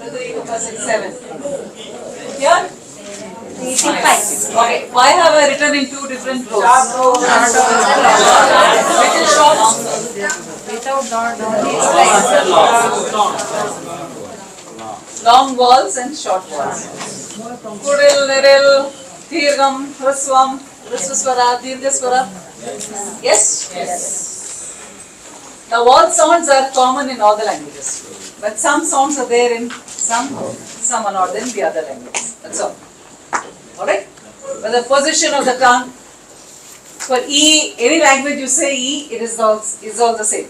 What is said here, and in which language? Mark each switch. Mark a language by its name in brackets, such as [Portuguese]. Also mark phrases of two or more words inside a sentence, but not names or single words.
[English] 2, 3, 4, 5, 6, 7. Here? 5. Okay, why have I written in 2 different rows? Little short. Long vowels and short vowels. [Tamil] Kudil, niril, dirgham, hraswam, hraswaswara, dirghaswara. [English] Yes? Now all sounds are common in all the languages. But some sounds are there in some are not in the other languages. That's all. Alright? But the position of the tongue, for E, any language you say E, it is all the same.